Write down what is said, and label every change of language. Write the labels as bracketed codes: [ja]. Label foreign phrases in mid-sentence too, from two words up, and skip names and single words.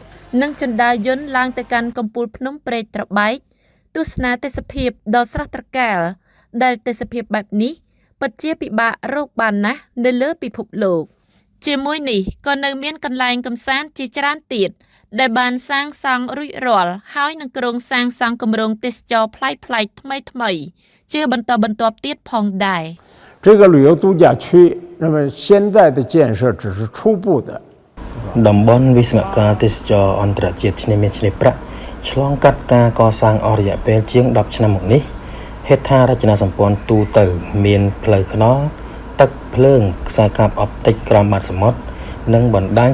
[km] និងជណ្ដើរយន្តឡើងទៅកាន់កំពូលភ្នំព្រែកត្របែកទស្សនាទេសភាពដ៏ស្រស់ត្រកាលដែលទេសភាពបែបនេះពិតជាពិបាករកបានណាស់នៅលើពិភពលោកជាមួយនេះក៏នៅមានកន្លែងកម្សាន្តជាច្រើនទៀតដែលបានសាងសង់រួចរាល់ហើយនឹងគ្រោងសាងសង់គម្រោងទេសចរប្លែកៗថ្មីជាបន្តបន្ទាប់ទៀតផងដែរ [zh] 这个旅游度假区那么现在的建设只是初步的 [km] តំបន់វិស្មករទេសចរអន្តរជាតិឆ្នេរមាសឆ្នេរប្រាក់ឆ្លងកាត់ការកសាងអស់រយៈពេលជាង10ឆ្នាំមកនេះហេដ្ឋារចនាសម្ព័ន្ធទូទៅមានផ្លូវថ្នល់ទឹកភ្លើងខ្សែកាបអុបទិកក្រោមបាតសមុទ្រនិងបណ្ដាញ